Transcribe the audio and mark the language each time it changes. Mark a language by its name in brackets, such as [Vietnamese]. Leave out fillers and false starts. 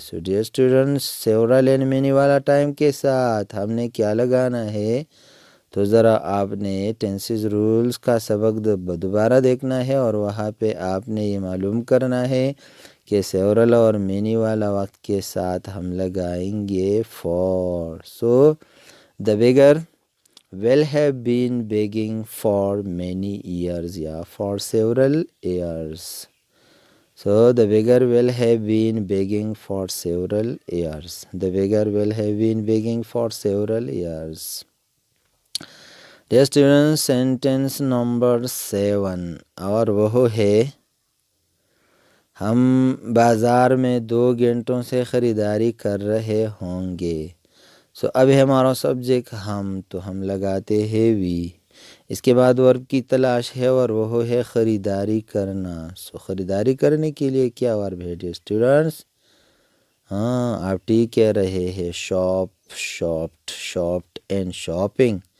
[Urdu] So dear students several and many والا time کے ساتھ ہم نے کیا لگانا ہے؟ تو ذرا آپ نے ٹینسز رولز کا سبق دوبارہ دیکھنا ہے اور وہاں پہ آپ نے یہ معلوم کرنا ہے کہ سیورل اور مینی والا وقت کے ساتھ ہم لگائیں گے for. [English] So the beggar will have been begging for many years یا for several years. So the beggar will have been begging for several years. The beggar will have been begging for several years. Dear students, sentence number 7 [Urdu] اور وہ ہے ہم بازار میں 2 گھنٹوں سے خریداری کر رہے ہوں گے. سو اب ہے ہمارا سبجیکٹ ہم، تو ہم لگاتے ہیں وی. اس کے بعد ورب کی تلاش ہے اور وہ ہے خریداری کرنا. سو خریداری کرنے کے لیے کیا ورب ہے ڈیئر اسٹوڈنٹس؟ ہاں آپ ٹھیک کہہ رہے ہیں، shop, shopped, shopped and shopping.